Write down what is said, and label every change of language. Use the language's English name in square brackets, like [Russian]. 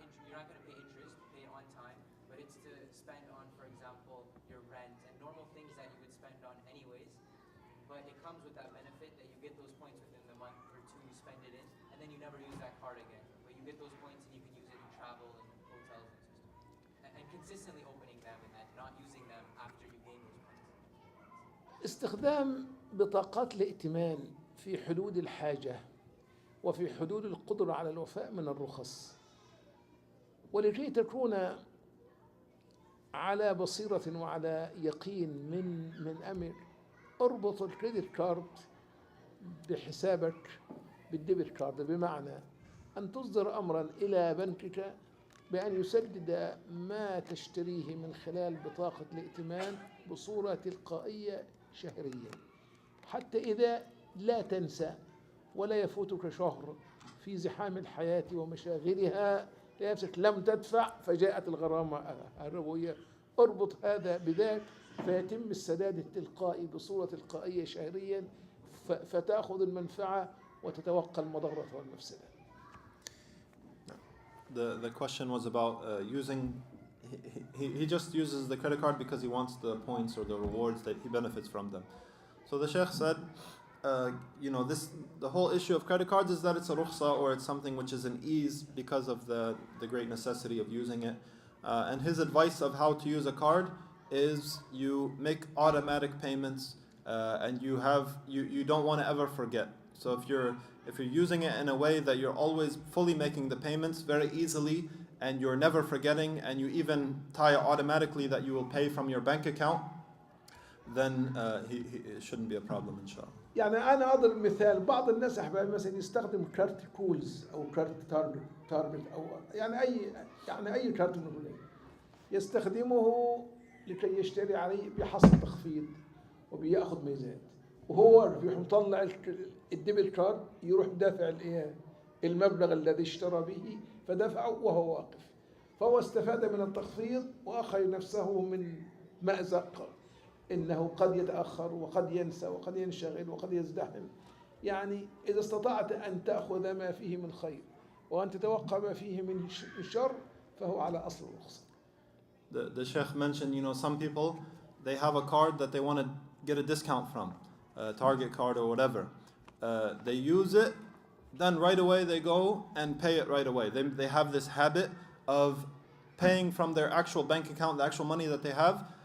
[English] you're not going to pay interest, pay it on time, but it's to spend on, for example, your rent and normal things that you would spend on anyways, but it comes with that benefit that you get those points within the month or two, you spend it in, and then you never use that card again, but you get those points and you can use it in travel and hotels and stuff, and consistently opening them and then not using them after you gain those points. [Arabic] استخدام بطاقات الائتمان في حدود الحاجة وفي حدود القدرة على الوفاء من الرخص، ولكي تكون على بصيرة وعلى يقين من أمر، اربط الكريدت كارد بحسابك بالديبت كارد، بمعنى أن تصدر أمرا إلى بنكك بأن يسدد ما تشتريه من خلال بطاقة الائتمان بصورة تلقائية شهريا، حتى إذا لا تنسى ولا يفوتك شهر في زحام الحياة ومشاغلها نفسك لم تدفع فجاءت الغرامة الربوية، اربط هذا بذاك فيتم السداد التلقائي بصورة تلقائية شهريا، فتأخذ المنفعة وتتوقى المضرة والمفسدة. [English] The question was about using. He just uses the credit card because he wants the points or the rewards that he benefits from them. So the Sheikh said, the whole issue of credit cards is that it's a rukhsa, or it's something which is an ease because of the great necessity of using it. And his advice of how to use a card is you make automatic payments, and you don't want to ever forget. So if you're using it in a way that you're always fully making the payments very easily, and you're never forgetting, and you even tie it automatically that you will pay from your bank account, then it shouldn't be a problem, inshallah. [Arabic] يعني أنا أضرب مثال. بعض الناس أحبابي مثلا يستخدم كارت كولز أو كارت تارجت أو يعني أي كارت نقول يستخدمه لكي يشتري عليه بحصل تخفيض وبياخذ ميزات، وهو بيروح مطلع الديبل كارد يروح دافع المبلغ الذي اشترى به فدفعه وهو واقف، فهو استفاد من التخفيض وأخرج نفسه من مأزق إنه قد يتأخر وقد ينسى وقد ينشغل وقد يزدحم. يعني إذا استطعت أن تأخذ ما فيه من خير وأن تتوقع ما فيه من شر فهو على أصل الرخصة. [English] The Sheikh mentioned, some people, they have a card that they want to get a discount from, a Target card or whatever. They use it, then right away they go and pay it right away. They have this habit of paying from their actual bank account, the actual money that they have.